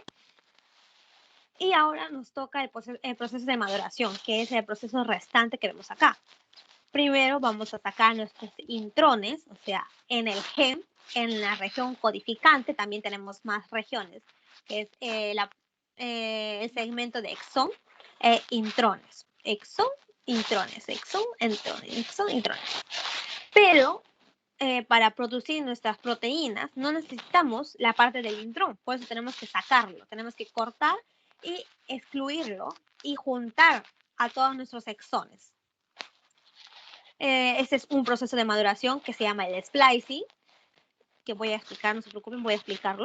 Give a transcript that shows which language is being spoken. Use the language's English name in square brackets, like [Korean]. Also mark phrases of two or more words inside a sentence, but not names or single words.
[Spanish] Y ahora nos toca el proceso de maduración, que es el proceso restante que vemos acá. Primero vamos a sacar nuestros intrones, o sea, en el gen, en la región codificante, también tenemos más regiones, que es el segmento de exón e intrones. Exón, intrones, exón, intrones, exón, intrones. Pero para producir nuestras proteínas no necesitamos la parte del intrón, por eso tenemos que sacarlo, tenemos que cortar y excluirlo y juntar a todos nuestros exones. Este es un proceso de maduración que se llama el splicing, que voy a explicar, no se preocupen, voy a explicarlo.